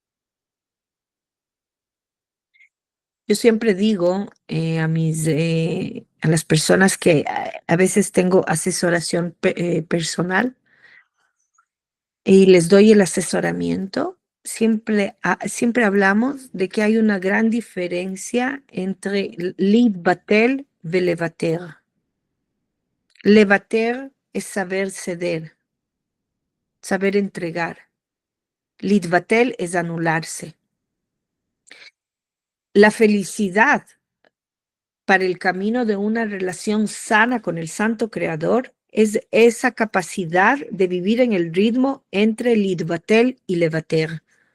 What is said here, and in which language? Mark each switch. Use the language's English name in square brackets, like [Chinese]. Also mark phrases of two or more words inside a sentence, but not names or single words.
[Spanish] Yo siempre digo a las personas que a veces tengo asesoración personal y les doy el asesoramiento, siempre hablamos de que hay una gran diferencia entre [Hebrew] להתבטל ולוותר. [Spanish] Levater es saber ceder, saber entregar. להתבטל es anularse. La felicidad para el camino de una relación sana con el Santo Creador es esa capacidad de vivir en el ritmo entre Lidvatel y Levater.